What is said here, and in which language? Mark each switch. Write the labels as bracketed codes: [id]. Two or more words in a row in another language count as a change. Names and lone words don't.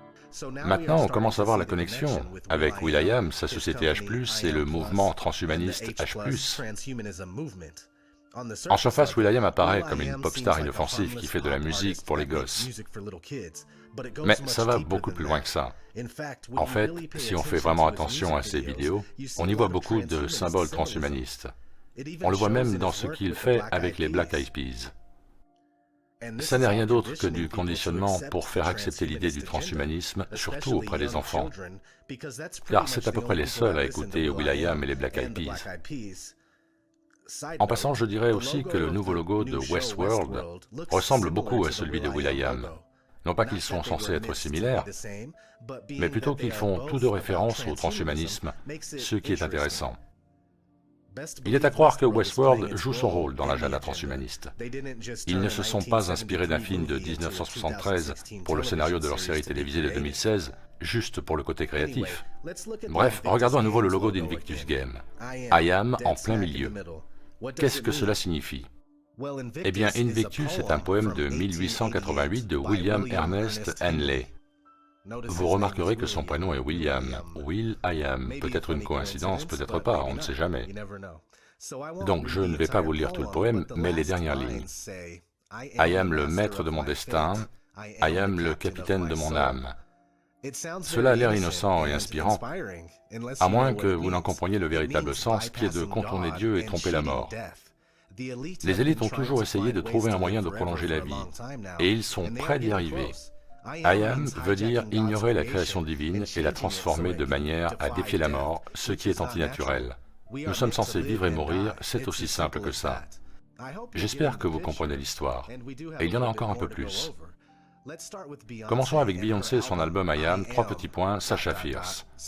[fr] Maintenant, on commence à voir la connexion avec will.i.am, sa société H+, et le mouvement transhumaniste H+. En surface, will.i.am apparaît comme une pop star inoffensive qui fait de la musique pour les gosses. Mais ça va beaucoup plus loin que ça. En fait, si on fait vraiment attention à ses vidéos, on y voit beaucoup de symboles transhumanistes. On le voit même dans ce qu'il fait avec les Black Eyed Peas. Ça n'est rien d'autre que du conditionnement pour faire accepter l'idée du transhumanisme, surtout auprès des enfants, car c'est à peu près les seuls à écouter will.i.am et les Black Eyed Peas. En passant, je dirais aussi que le nouveau logo de Westworld ressemble beaucoup à celui de will.i.am. Non pas qu'ils sont censés être similaires, mais plutôt qu'ils font tous deux référence au transhumanisme, ce qui est intéressant. Il est à croire que Westworld joue son rôle dans l'agenda transhumaniste. Ils ne se sont pas inspirés d'un film de 1973 pour le scénario de leur série télévisée de 2016, juste pour le côté créatif. Bref, regardons à nouveau le logo d'Invictus Games. [en] I am [fr] en plein milieu. Qu'est-ce que cela signifie? Eh bien, Invictus est un poème de 1888 de William Ernest Henley. Vous remarquerez que son prénom est William. will.i.am, peut-être une coïncidence, peut-être pas, on ne sait jamais. Donc je ne vais pas vous lire tout le poème, mais les dernières lignes. [en] I am [fr] le maître de mon destin, [en] I am [fr] le capitaine de mon âme. Cela a l'air innocent et inspirant, à moins que vous n'en compreniez le véritable sens qui est de contourner Dieu et tromper la mort. Les élites ont toujours essayé de trouver un moyen de prolonger la vie, et ils sont près d'y arriver. [en] I am [fr] veut dire ignorer la création divine et la transformer de manière à défier la mort, ce qui est antinaturel. Nous sommes censés vivre et mourir, c'est aussi simple que ça. J'espère que vous comprenez l'histoire, et il y en a encore un peu plus. Commençons avec Beyoncé et son album I Am, Sacha Fierce.